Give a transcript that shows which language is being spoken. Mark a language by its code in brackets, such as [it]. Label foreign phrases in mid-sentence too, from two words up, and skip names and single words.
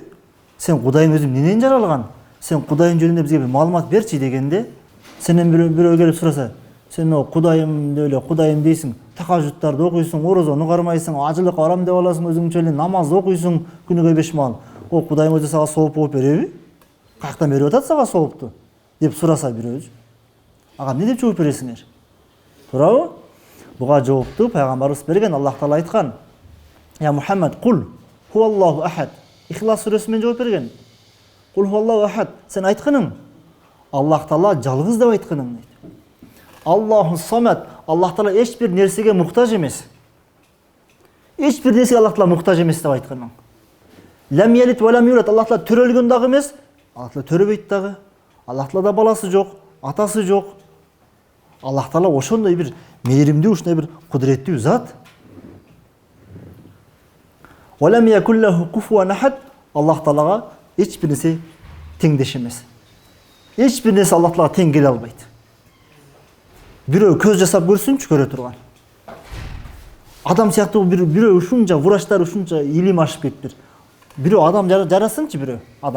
[ky] Сен кудайың өзү эмнеден жаралган? Сен кудайың жөнүндө бизге бир маалымат берчи дегенде, сенен бирөө келип сураса, сен о кудайым деп эле кудайым дейсиң, такажуттарды окуйсуң, орозону кармайсың, ажылыкка барам деп аласың, өзүңчө эле намаз окуйсуң күнүгө 5 маал. О кудайың өзү сага сооп болуп береби? Каяктан берип атат сага соопту? Деп сураса бирөөбүз. Ага эмне деп жооп бересиңер? Туурабы? Буга жоопту пайгамбарыбыз берген. Аллах Таала айткан: [ar] "يا محمد قل هو الله أحد." [ky] Ихлас сүрөсү менен жооп берген. [ar] قل هو الله أحد. [ky] Сен айтканың, Аллах Таала жалгыз деп айтканың дейт. [ar] الله الصمد. [ky] Аллах Таала эч бир нерсеге муктаж эмес. Эч бир нерсеге Аллах Таала муктаж эмес деп айтканың. [ar] لم يلد ولم يولد. [ky] Аллах Таала төрөлгөн дагы эмес, Аллах Таала төрөбөйт дагы. Аллах Таалада баласы жок, атасы жок. Аллах Таала ошондой бир мээримдүү, ушундай бир кудуреттүү зат. [ar] ولم يكن له كفوا أحد. [ky] Аллах Таалага эч бир нерсе теңдеш эмес. Эч бир нерсе Аллах Таалага тең келе албайт. Бирөө көз жасап көрсүнчү, көрө турган. Адам сыяктуу бирөө ушунча врачтар ушунча илим ашып кетиптир. Бирөө адам жарасынчы, бирөө адам.